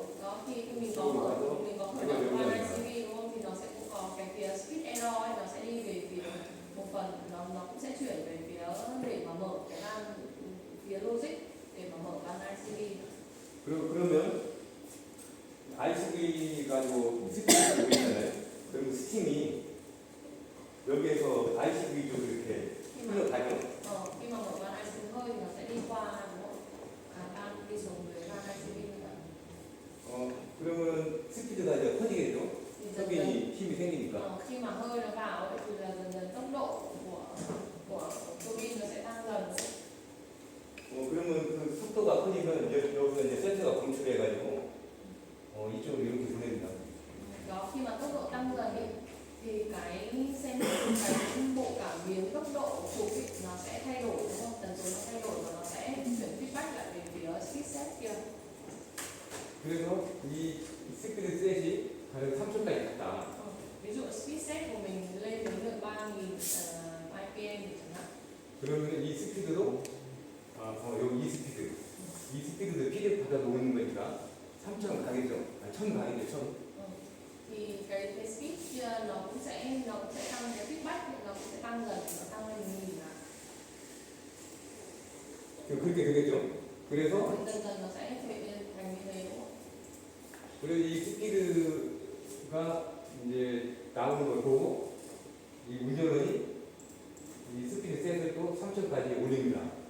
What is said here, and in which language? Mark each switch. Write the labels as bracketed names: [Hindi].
[Vietnamese] Đó khi mình có khởi động van ICV đúng không? Thì nó sẽ cũng có cái phía speed error ấy, nó sẽ đi về phía một phần, nó cũng sẽ chuyển về phía để mà mở cái van phía logic để mà mở van ICV. [Korean] 그러면 ICV 가지고 스팀이 되고 있잖아요. 그리고 스팀이 여기에서 ICV 쪽으로 이렇게 흘러가죠. [Vietnamese] Khi mà mở van ICV hơi thì nó sẽ đi qua đúng không? Van đi xuống dưới van ICV như vậy. [Korean] 그러면 스피드가 이제 커지겠죠. [Vietnamese] Thì dần dần [Korean] 터빈이 힘이 생기니까. [Vietnamese] khi mà hơi nó vào ấy, thì là dần dần tốc độ của tua bin nó sẽ tăng dần. [Korean] 그러면 그 속도가 커지면 여기서 이제 센터가 검출해가지고 이쪽으로 이렇게 보냅니다. [Vietnamese] Đó khi mà tốc độ tăng dần ấy, thì cái bộ cảm biến tốc độ của ấy, nó sẽ thay đổi đúng không? Tần số nó thay đổi và nó sẽ chuyển feedback lại về phía speed set kia. [Korean] 그래서 이 스피드 셋이 가령 3초까지 갔다. [Vietnamese] Ví dụ speed set của mình lên đến được 3.000 IPM chẳng hạn. [Korean] 그러면 이 스피드도 여기 이 스피드도 피드 받아 놓는 거니까 3,000 가겠죠. 1,000 가겠죠. 1,000. [Vietnamese] Thì cái speed kia nó cũng sẽ tăng cái feedback, nó cũng sẽ tăng dần, nó tăng lên 1.000 là. [Korean] 그렇게 되겠죠. 그래서 [Vietnamese] dần dần nó sẽ thành như thế đúng không? [Korean] 그래서 이 스피드가 이제 나오는 걸 보고 이 운전원이 이 스피드 셋을 또 3,000까지 올립니다.